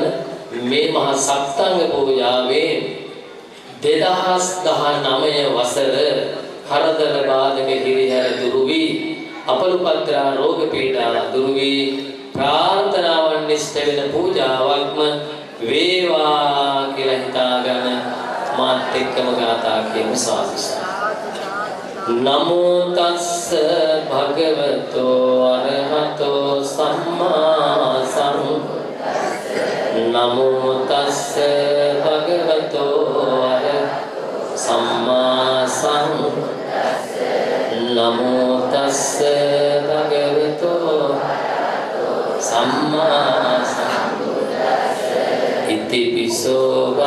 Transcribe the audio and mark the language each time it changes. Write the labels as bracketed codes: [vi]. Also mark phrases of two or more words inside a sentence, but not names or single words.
[si] මේ මහා සප්තාංග පූජාවේ 2019 වසර කරදර බාධක හිරිහැර දුරු වී අපලුපත්‍රා රෝග පීඩා දුරු වී ප්‍රාර්ථනාවන් නිෂ්ඨ වෙන පූජාවක්ම වේවා කියලා හිතාගෙන මාත් එක්කම ගාථා කියමු සාදු. [pi] නමෝ තස්ස භගවතෝ අරහතෝ සම්මා සම්බුද්දස්ස නමෝ තස්ස භගවතෝ සම්මා සම්බුද්දස්ස නමෝ තස්ස භගවතෝ සම්මා සම්බුද්දස්ස ඉතිපිසෝ